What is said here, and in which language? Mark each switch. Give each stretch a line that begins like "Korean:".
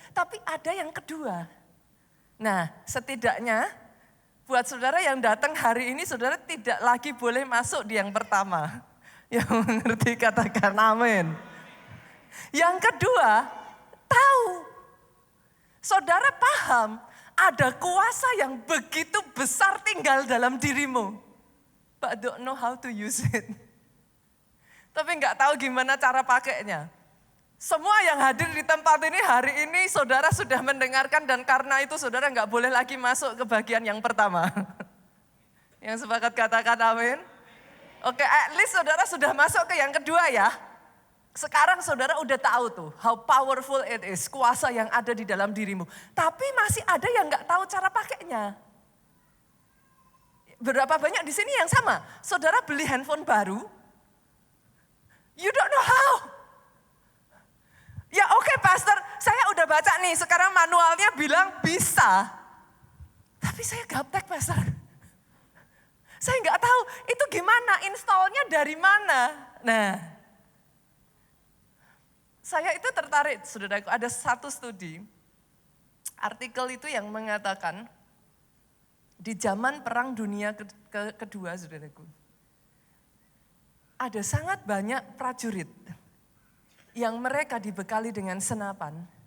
Indonesian: Tapi ada yang kedua. Nah, setidaknya buat saudara yang datang hari ini, saudara tidak lagi boleh masuk di yang pertama. Yang mengerti katakan amin. Yang kedua, tahu. Saudara paham ada kuasa yang begitu besar tinggal dalam dirimu.
English: But don't know how to use it.
Indonesian: Tapi nggak tahu gimana cara pakainya. Semua yang hadir di tempat ini hari ini saudara sudah mendengarkan dan karena itu saudara nggak boleh lagi masuk ke bagian yang pertama. Yang sepakat katakan amin. Oke, at least saudara sudah masuk ke yang kedua ya. Sekarang saudara udah tahu tuh
English: how powerful it is,
Indonesian: kuasa yang ada di dalam dirimu. Tapi masih ada yang nggak tahu cara pakainya. Berapa banyak di sini yang sama? Saudara beli handphone baru,
English: you don't know how.
Indonesian: Ya oke pastor, saya udah baca nih, sekarang manualnya bilang bisa. Tapi saya gaptek pastor. Saya nggak tahu itu gimana, installnya dari mana. Nah, saya itu tertarik, saudaraku, ada satu studi, artikel itu yang mengatakan, di zaman Perang Dunia Kedua, saudaraku, ada sangat banyak prajurit yang mereka dibekali dengan senapan.